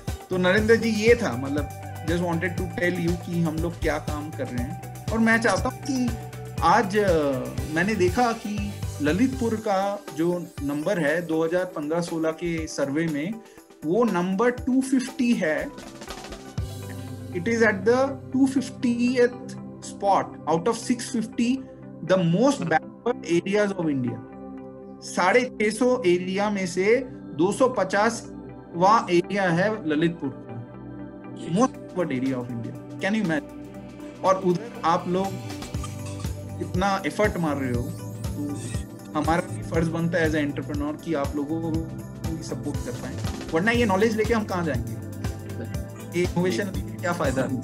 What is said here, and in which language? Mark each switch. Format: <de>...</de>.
<hi>तो नरेंद्र जी ये था, मतलब</hi> <en>just wanted to tell you</en> <hi>कि हम लोग क्या काम कर रहे हैं। और मैं चाहता हूँ कि आज मैंने देखा कि ललितपुर का जो नंबर है 2015-16 के सर्वे में, वो नंबर 250 है।</hi> <en>It is at the 250th spot out of 650 the most backward areas of India।</en> <hi>650 area में से 250वां एरिया है ललितपुर का,</hi> <en>Most backward area of India. Can you imagine?</en> <hi>और उधर आप लोग इतना एफर्ट मार रहे हो, तो हमारा भी फर्ज बनता है</hi> <en>as a entrepreneur</en> <hi>कि आप लोगों को सपोर्ट कर पाए, वरना ये नॉलेज लेके हम कहाँ जाएंगे, इनोवेशन क्या फायदा।</hi>